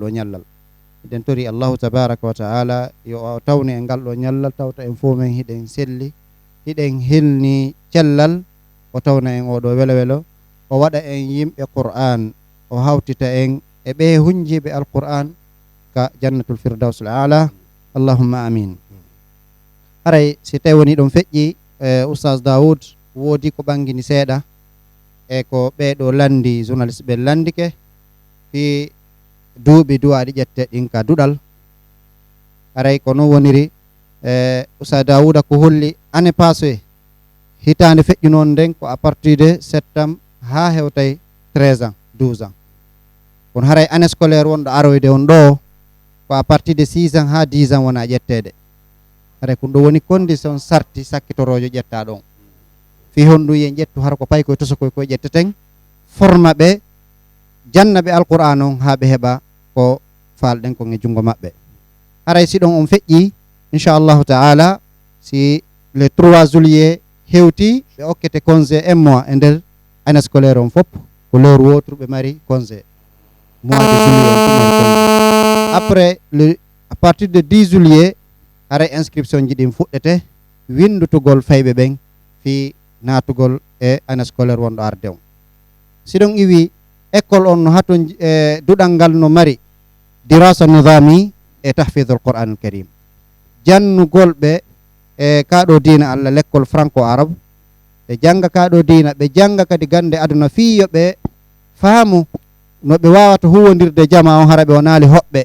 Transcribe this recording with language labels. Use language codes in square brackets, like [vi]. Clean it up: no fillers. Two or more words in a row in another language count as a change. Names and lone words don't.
[ff] ñallal hiɗen tori [ar] الله تبارك وتعالى [ff] yo o tawne e ngal ɗo ñallal tawta en fo men hiɗen selli hiɗen hilni cellal o tawna en oɗo welo welo o waɗa en yimɓe Qur'an o hawtita en e ɓe hunjiɓe alqur'an ka [ar] جنة الفردوس الأعلى اللهم آمين [ff] haray si tawi woni ɗon feƴƴi oustaz Daoud woodi ko ɓangini seeɗa e ko ɓeɗo landi journaliste ɓe landike fi duuɓi duwaɗi ƴette ɗin ka duɗal haray ko noon woniri oustaz Daouda ko holli [fr] année passé [ff] hitande feƴƴu noon nden ko [fr] à partir de septembre [ff] ha hewtay 13 ans 12 ans kono haray [fr] année scolaire [ff] wonɗo aroyde on ɗo ko [fr] à partir de 6 ans [ff] ha 10 ans wona ƴettede haray ko ɗum woni condition sarti sakkitorojo ƴetta ɗon fi honɗum yen ƴettu hara ko pay koye toso koye ƴetteten forma ɓe janna ɓe alqur'an on ha ɓe heɓa ko falɗen kon e jungo maɓɓe. haray si ɗon on feƴƴi [ar] إن شاء الله تعالى [ff] si [fr] le 3 juillet [ff] hewti ɓe okkete congé 1 mois e nder [fr] année scolaire [ff] on fop ko lewru wotru ɓe mari congé [fr] mois de juillet [ff] on ɓe mari congé. [fr] Après à partir de 10 juillet [ff] haray inscription ji ɗin fuɗɗete windutugol fayɓe ɓen fi natugol e [fr] année scolaire [ff] wonɗo arde on. siɗon iwi école on no hato duɗal ngal no mari [ar] دراسة نظامية [ff] e [ar] تحفيظ القرآن الكريم, [ff] jannugol ɓe e kaɗo dina allah [fr] l'école franco arabe [ff] ɓe janga kaɗo dina ɓe janga kadi gande aduna fiyo ɓe faamu no ɓe wawata huwodirde jama on hara ɓe o naali hoɓɓe.